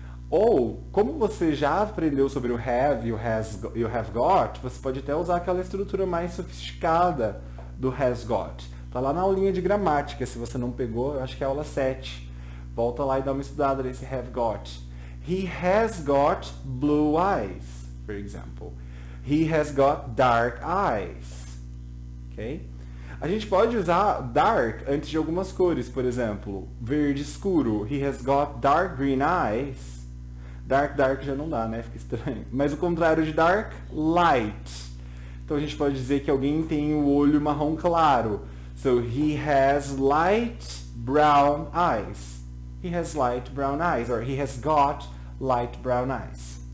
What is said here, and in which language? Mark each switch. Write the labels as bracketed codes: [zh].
[pt] Ou, como você já aprendeu sobre o have e o have got, você pode até usar aquela estrutura mais sofisticada do has got. Tá lá na aulinha de gramática, se você não pegou, eu acho que é a aula 7. Volta lá e dá uma estudada nesse have got. [en] He has got blue eyes, for example. He has got dark eyes. Ok? [pt] A gente pode usar dark antes de algumas cores, por exemplo, verde escuro. [en] He has got dark green eyes. [pt] Dark já não dá, né? Fica estranho. Mas o contrário de dark, light. Então a gente pode dizer que alguém tem o olho marrom claro. [en] So he has light brown eyes. He has light brown eyes, or he has got light brown eyes.